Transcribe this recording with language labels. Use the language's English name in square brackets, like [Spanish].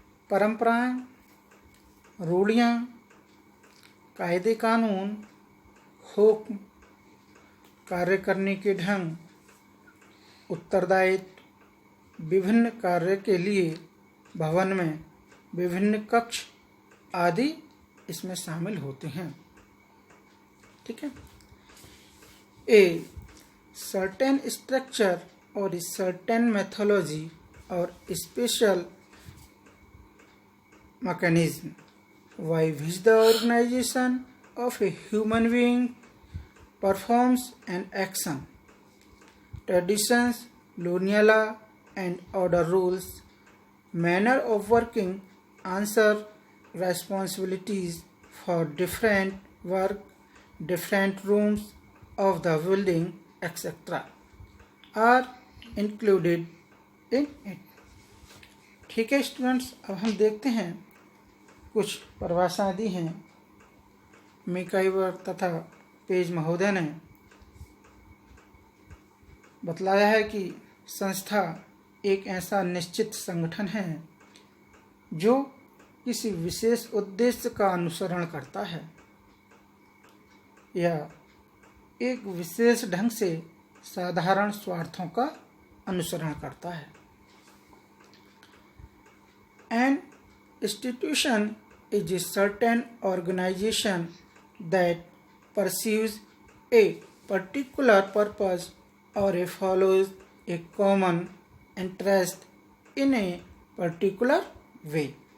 [Hindi] परंपराएं, रूढ़ियाँ, कायदे कानून, हुक्म, कार्य करने के ढंग, उत्तरदायित्व, विभिन्न कार्य के लिए भवन में विभिन्न कक्ष आदि इसमें शामिल होते हैं। ठीक है, [English] A certain structure और certain methodology और special mechanism by which the organization of a human being performs an action. Traditions, lineal and order rules, manner of working, answer responsibilities for different work, different rooms of the building, etc. are included in it. [Hindi] ठीक है students, अब हम देखते हैं कुछ परिभाषाएं दी हैं मिकाइवर तथा पेज महोदय ने। बतलाया है कि संस्था एक ऐसा निश्चित संगठन है जो किसी विशेष उद्देश्य का अनुसरण करता है या एक विशेष ढंग से साधारण स्वार्थों का अनुसरण करता है। [English] An institution is a certain organization that pursues a particular purpose or follows a common interest in a particular way.